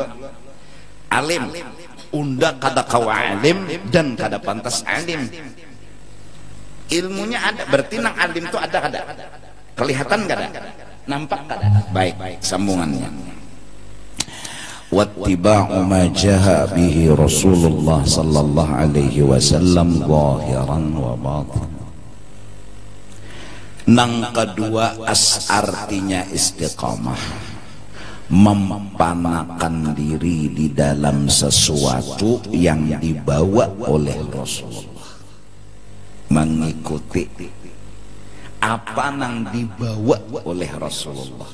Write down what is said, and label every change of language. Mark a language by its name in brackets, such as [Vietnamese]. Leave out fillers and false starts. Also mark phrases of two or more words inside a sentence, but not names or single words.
[Banjar] Alim, unda kada kawa alim dan kada pantas alim. Ilmunya ada, berarti nang alim itu ada kada? Kelihatan kada? Nampak kada? Baik, sambungannya. [Arabic] واتباع ما جاء به رسول الله صلى الله عليه وسلم ظاهرا وباطن. [Banjar] Nang kedua artinya istiqamah, mempanakan diri di dalam sesuatu yang dibawa oleh Rasulullah, mengikuti apa yang dibawa oleh Rasulullah.